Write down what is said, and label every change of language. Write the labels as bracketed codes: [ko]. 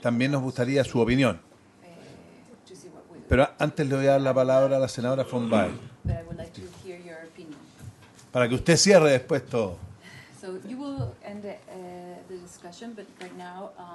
[es] También nos gustaría su opinión. [en] to see what we do. [es] Pero antes le voy a dar la palabra a la senadora von Baer, [en] But I would like to hear your opinion. [es] para que usted cierre después todo. [en] So you will end the discussion, but right now,